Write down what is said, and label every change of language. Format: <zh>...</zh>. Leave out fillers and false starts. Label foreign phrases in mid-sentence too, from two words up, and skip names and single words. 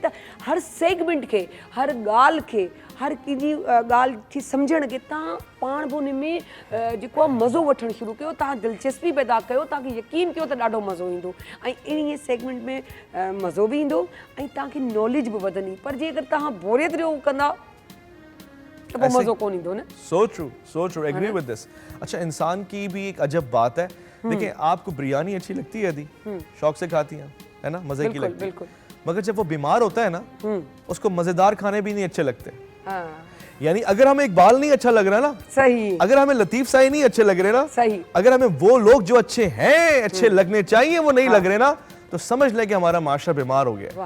<sd>त हर सेगमेंट खे, हर ॻाल्हि खे, हर कंहिंजी ॻाल्हि खे सम्झण खे तव्हां पाण बि हुन में जेको आहे मज़ो वठणु शुरू कयो, तव्हां दिलचस्पी पैदा कयो, तव्हांखे यकीन कयो त ॾाढो मज़ो ईंदो ऐं इन सेगमेंट में मज़ो बि ईंदो ऐं तव्हांखे नॉलेज बि वधंदी। पर जे अगरि तव्हां बोरियत जो कंदा तो वो मज़ो कौन इंदो ना।</sd> <en>So true, agree with this।</en> <hi>अच्छा, इंसान की भी एक अजब बात है। देखिए, आपको बिरयानी अच्छी लगती है, यदि शौक से खाती हैं, है ना, मजे की लगती है। मगर जब वो बीमार होता है ना, उसको मजेदार खाने भी नहीं अच्छे लगते। यानी अगर हमें इकबाल नहीं अच्छा लग रहा ना, सही, अगर हमें लतीफ साई नहीं अच्छे लग रहे ना, सही, अगर हमें वो लोग जो अच्छे हैं, अच्छे लगने चाहिए, वो नहीं लग रहे ना, तो समझ लें कि हमारा माशरा बीमार हो गया।</hi>